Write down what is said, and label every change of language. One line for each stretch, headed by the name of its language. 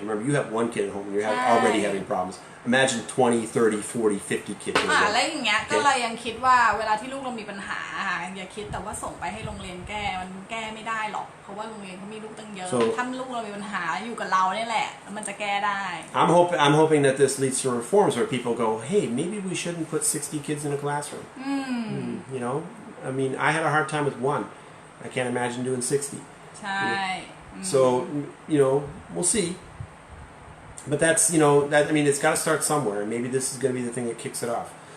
English: Remember, you have one kid at home and you're already having problems. Imagine 20, 30, 40, 50 kids.
Thai: แล้วอย่างเงี้ยก็เลยยังคิดว่าเวลาที่ลูกเรามีปัญหาอย่าคิดแต่ว่าส่งไปให้โรงเรียนแก้มันแก้ไม่ได้หรอกเพราะว่าโรงเรียนเขามีลูกตั้งเยอะถ้าลูกเรามีปัญหาอยู่กับเราเนี่ยแหละแล้วมันจะแก้ได้
English: I'm hoping that this leads to reforms where people go, hey, maybe we shouldn't put 60 kids in a classroom. You know, I mean, I had a hard time with one. I can't imagine doing 60.
Thai: ใช่
English: So, you know, we'll see. But that's, you know, I mean, it's got to start somewhere. And maybe this is going to be the thing that kicks it off.